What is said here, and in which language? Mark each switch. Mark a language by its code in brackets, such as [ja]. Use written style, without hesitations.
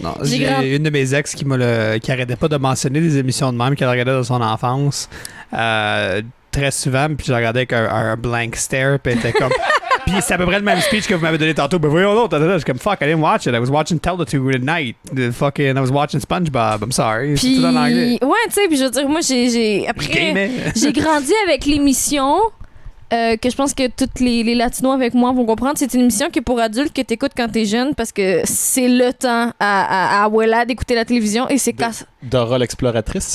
[fr] J'ai une de mes ex qui arrêtait pas de mentionner des émissions de même qu'elle regardait dans son enfance très souvent, puis je la regardais avec un blank stare, puis elle était comme... Puis c'est à peu près le même speech que vous m'avez donné tantôt. Ben voyons l'autre, je suis comme [en] fuck, I didn't watch it. I was watching Teletubbies at night. I was watching SpongeBob. I'm sorry. [fr] Puis, tout en anglais. Ouais, tu sais, puis je veux dire, moi, j'ai grandi avec l'émission... que je pense que tous les Latinos avec moi vont comprendre. C'est une émission qui est pour adultes que tu écoutes quand tu es jeune parce que c'est le temps à Abuela d'écouter la télévision et c'est Dora l'exploratrice?